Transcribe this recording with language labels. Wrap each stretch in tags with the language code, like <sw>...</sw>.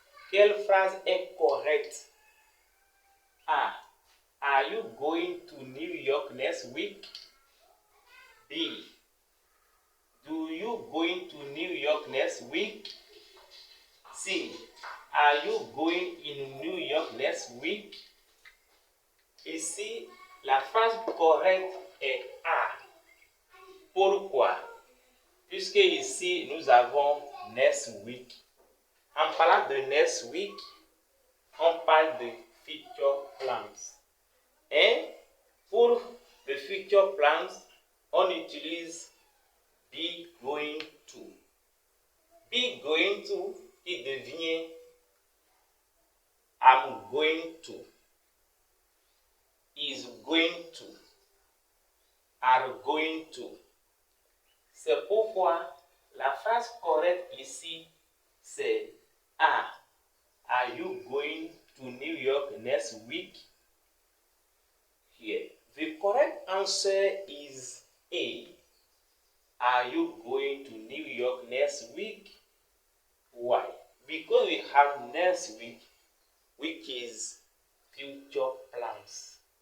<fr>Quelle phrase est correcte? A.</fr> <en>Are you going to New York next week? B. Do you going to New York next week? C. Are you going in New York next week?</en> <fr>Ici, la phrase correcte est A. Pourquoi? Puisque ici, nous avons next week. En parlant de next week, on parle de future plans. Et pour le future plans, on utilise</fr> <en>be going to. Be going to</en> <fr>qui devient</fr> <en>I'm going to, is going to, are going to.</en> <fr>C'est pourquoi la phrase correcte ici, c'est A.</fr> <en>Are you going to New York next week? Here. The correct answer is A. Are you going to New York next week? Why? Because we have next week, which is future plans.</en>